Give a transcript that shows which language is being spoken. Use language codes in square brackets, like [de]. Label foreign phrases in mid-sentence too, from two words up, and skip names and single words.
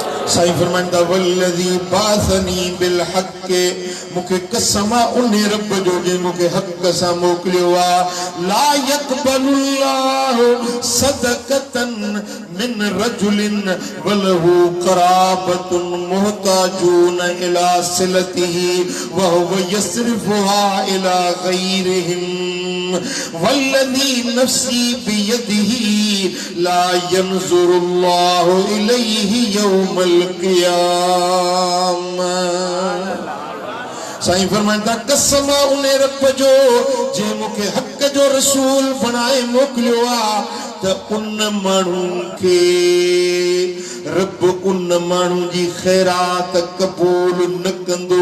[sd] साईं फरमाइंदा [ar] والذي بعثني بالحق [sd] मूंखे कसम उन रब जो जे मूंखे हक़ सां मोकिलियो आहे [ar] لا يقبل الله صدقة من رجل وله قرابة محتاجون إلى صلته وهو يصرفها إلى غيرهم والذي نفسي بيده لا ينظر الله إليه يوم القيامة. [sd] साईं फरमाइंदा कसम उन रब जो जे मूंखे हक़ जो रसूल बणाए मोकिलियो आहे त उन माण्हू खे रब उन माण्हू जी ख़ैरात क़बूल न कंदो।